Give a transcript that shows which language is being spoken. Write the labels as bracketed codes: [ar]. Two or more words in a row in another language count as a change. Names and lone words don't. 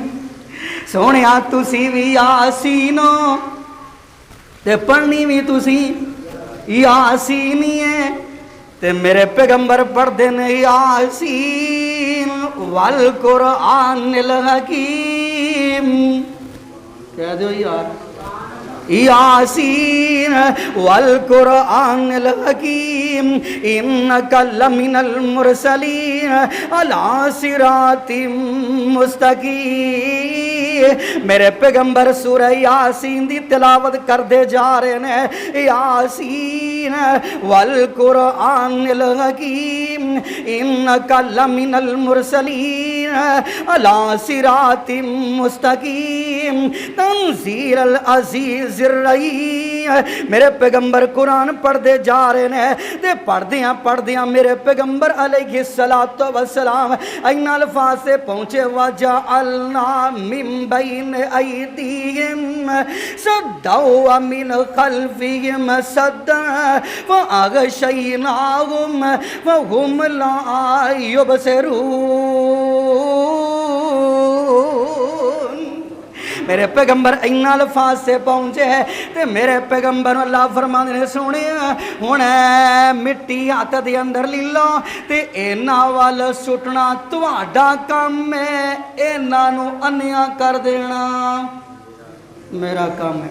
[pa] سونے تسی بھی یاسینو تے پڑھنی بھی تسی یاسینی ہے. تے میرے پیغمبر پڑھتے نے [ar] يس والقرآن الحكيم, [pa] کہہ دو یار [ar] يس والقرآن الحكيم إنك لمن المرسلين على صراط مستقيم. [pa] میرے پیغمبر سورہ یاسین دی تلاوت کرتے جا رہے نے. [ar] يس والقرآن الحكيم إنك لمن المرسلين على صراط مستقيم تنزيل العزيز الرحيم. [pa] میرے پیغمبر قرآن پڑھتے جا رہے ہیں تے پڑھدیاں پڑھدیاں میرے پیغمبر [ar] عليه الصلاة والسلام [pa] انہاں الفاظ سے پہنچے [ar] وجعلنا من بين أيديهم سدا ومن خلفهم سدا وأغشيناهم وهم لا يبصرون. [pa] میرے پیغمبر انہاں الفاظ سے پہنچے تے میرے پیغمبر اللہ فرماندے نے سونے ہن مٹی ہتھ دے اندر لے لو تے انہاں ول سٹنا تہاڈا کم ہے، انہاں نوں انھیاں کر دینا میرا کم ہے.